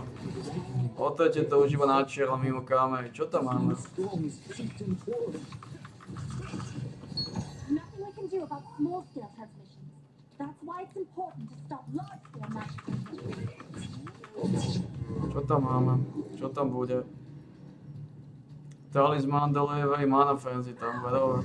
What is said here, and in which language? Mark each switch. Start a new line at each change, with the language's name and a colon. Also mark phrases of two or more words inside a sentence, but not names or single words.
Slovak: Otrete to už iba na čierno mimo kamery. Čo tam máme?
English: Nothing we can do about small-scale transmissions. That's why it's important to stop large-scale magic transmissions.
Slovak: Čo tam máme? Čo tam bude?
English: Talisman delivery, mana frenzy
Slovak: tam bude.